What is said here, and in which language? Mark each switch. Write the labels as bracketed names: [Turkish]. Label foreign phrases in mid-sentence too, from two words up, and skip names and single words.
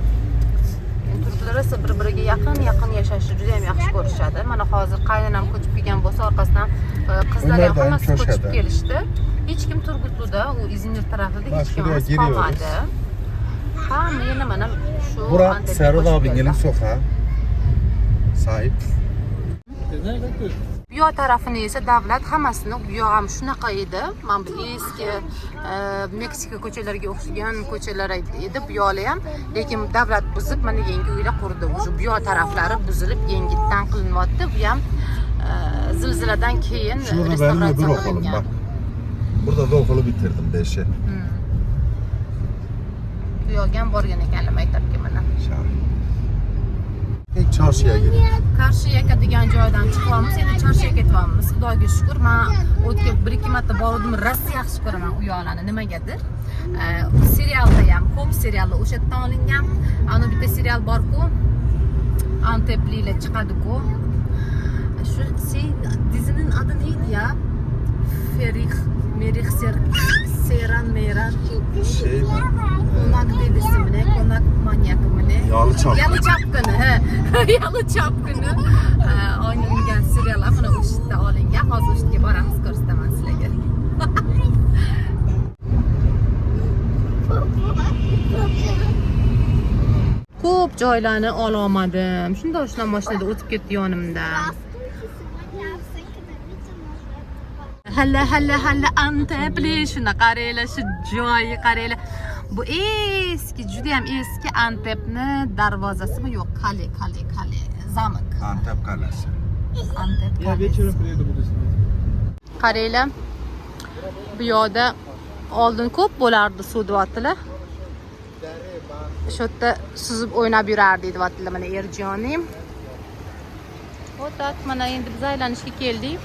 [Uzbek] Turklar esa bir-biriga yaqin yashashni juda ham yaxshi ko'rishadi. Mana hozir qaynonam ko'chib kelgan bo'lsa, orqasidan qizlar ham Ular doim hammasi ko'chib ko'chadi. kelishdi. Hech kim Turgutluda, u Izmir tarafida [Turkish] Bak [Uzbek] hech kim [Turkish] şuraya giriyoruz. [Uzbek] qolmadi. Hamma yana mana shu [Turkish] Bura [Uzbek] Antepga [Turkish] Serhat [Uzbek] ko'chib [Turkish] abinin [Uzbek] keldi. [Turkish] sokağı. Sahip. [Uzbek] Bu yoq tarafini esa davlat hammasini, bu yoq ham shunaqa edi. Mana bu eski Meksika ko'chalariga o'xshagan ko'chalar edi bu yo'li ham, lekin davlat buzib mana yangi uylar qurdi. O'sha bu yoq taraflari buzilib yangitdan qilinyapti. Bu ham zilziladan keyin [Turkish] Şurada benim öbür [Uzbek] restavratsiya [Turkish] okulum [Uzbek] qilingan. [Turkish] bak. Burada da okulu bitirdim 5'i. [Uzbek] Bu yoqga ham borgan ekanlar maktabga mana. [Turkish] İlk çarşıya gidin. [Uzbek] Qarshiyaka degan joydan chiqyapmiz, endi Chorsiyaga ketyapmiz. Xudoga shukr, men o'tga 1-2 marta bordim, rosa yaxshi ko'raman u yoqlarni nimagadir. Serialda ham ko'p seriallar o'sha yerdan olingan. Ana bitta serial bor-ku, Anteplilar chiqadi-ku. Shu dizining [Turkish] adı neydi ya? Merih Seran Meran. Şey mi? Konak dedisi mi ne? Konak manyakı mı ne? Yalı Çapkını. Yalı Çapkını. He. Yalı Çapkını. [Uzbek] Oynangan seriallar mana o'sha yerda olingan. Hozir o'sha yerga boramiz, ko'rsataman sizlarga. Ko'p joylarni ololmadim. Shunda mashinada o'tib ketdi yonimdan. Halla Antepli, shuna qaranglar, shu joyi qaranglar. Bu eski, juda ham eski Antepni darvozasi bu, yo'q, qale, zamok. [Turkish] Antep Kalesi. Antep kalesi. [Uzbek] Qaranglar. Bu yoqda oldin ko'p bo'lardi suv deyaptilar. Shu yerda suzib o'ynab yurardi deyaptilar mana Erjonim. O'tat, mana endi biz aylanishga keldik.